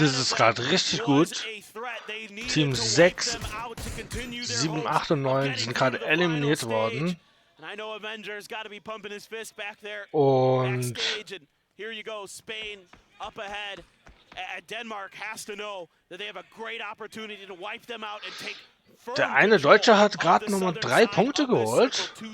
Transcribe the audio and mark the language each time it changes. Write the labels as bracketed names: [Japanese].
[German] Das ist gerade richtig gut. Team 6, 7, 8 und 9 sind gerade eliminiert worden. [English] And I know Avenger's got to be pumping his fist back there [German] Und [English] backstage. And here you go, Spain up ahead. Denmark has to know that they have a great opportunity to wipe them out and take [German] der eine Deutsche hat gerade nochmal 3 Punkte geholt.